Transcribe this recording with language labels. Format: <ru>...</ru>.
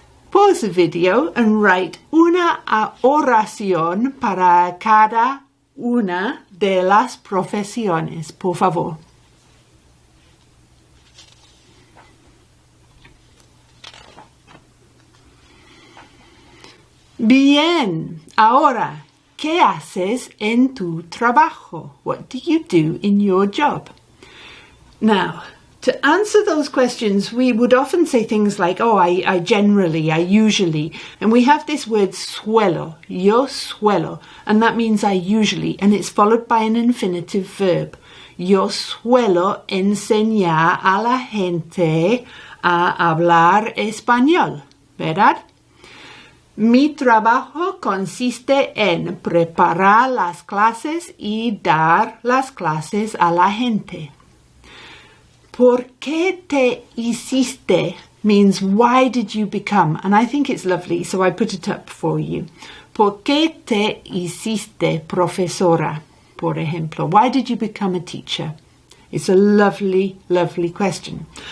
<en>Pause the video and write</en> <es>una oración para cada una de las profesiones, por favor. Bien, ahora, ¿qué haces en tu trabajo?</es> <en>What do you do in your job? Now, to answer those questions, we would often say things like, I generally, I usually, and we have this word suelo, yo suelo, and that means I usually, and it's followed by an infinitive verb.</en> <es>Yo suelo enseñar a la gente a hablar español, ¿verdad? Mi trabajo consiste en preparar las clases y dar las clases a la gente. ¿Por qué te hiciste</es> <en>means why did you become? And I think it's lovely, so I put it up for you.</en> <es>¿Por qué te hiciste profesora, por ejemplo?</es> <en>Why did you become a teacher? It's a lovely, lovely question.</en>